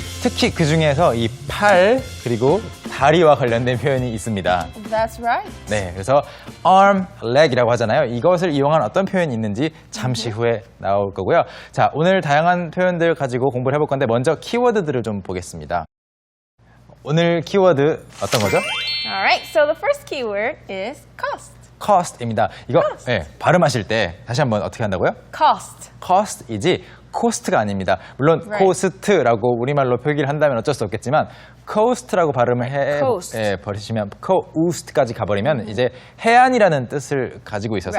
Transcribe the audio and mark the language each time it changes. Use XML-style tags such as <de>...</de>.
<ko>특히 그 중에서 이 팔 그리고 다리와 관련된 표현이 있습니다.</ko> <en>That's right.</en> <ko>네, 그래서 arm, leg이라고 하잖아요. 이것을 이용한 어떤 표현이 있는지 잠시 후에 나올 거고요. 자, 오늘 다양한 표현들 가지고 공부를 해볼 건데 먼저 키워드들을 좀 보겠습니다. 오늘 키워드 어떤 거죠?</ko> <en>Alright, so the first keyword is cost.</en> <ko>cost입니다. 이거</ko> <en>cost.</en> <ko>네, 발음하실 때 다시 한번 어떻게 한다고요?</ko> <en>Cost.</en> <ko>cost이지 cost가 아닙니다. 물론</ko> <en>Right.</en> <ko>cost라고 우리말로 표기를 한다면 어쩔 수 없겠지만 coast라고 발음을</ko> <en>coast.</en> <ko>버리시면 coast까지 가버리면 이제 해안이라는 뜻을 가지고 있어서</ko>